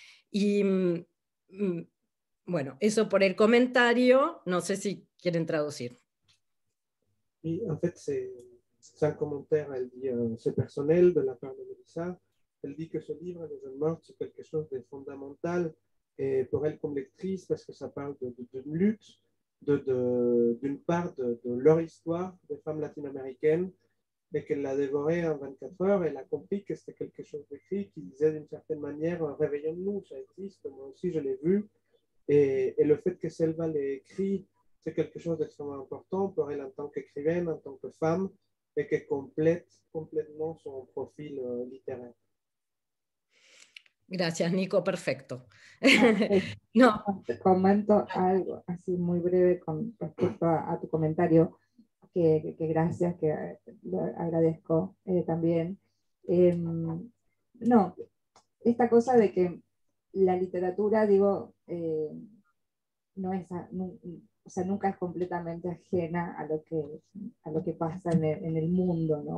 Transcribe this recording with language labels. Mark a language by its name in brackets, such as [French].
[Spanish] Y bueno, eso por el comentario, no sé si quieren traducir. [French] Et en fait, c'est un commentaire, elle dit, c'est personnel de la part de Mélissa. Elle dit que ce livre, Les Jeunes Mortes, c'est quelque chose de fondamental et pour elle comme lectrice, parce que ça parle d'une lutte, d'une part de leur histoire des femmes latino-américaines, et qu'elle l'a dévoré en 24 heures. Elle a compris que c'était quelque chose d'écrit qui disait d'une certaine manière, réveillons-nous, ça existe, moi aussi je l'ai vu. Et le fait que Selva l'ait écrit, c'est quelque chose d'extrêmement important pour elle en tant qu'écrivaine, en tant que femme, et qui complète complètement son profil littéraire. [Spanish] Gracias, Nico, perfecto. No. Te comento algo así muy breve con respecto a tu comentario, que gracias, que lo agradezco también. No, esta cosa de que la literatura, digo, no es, o sea, nunca es completamente ajena a lo que pasa en el mundo, ¿no?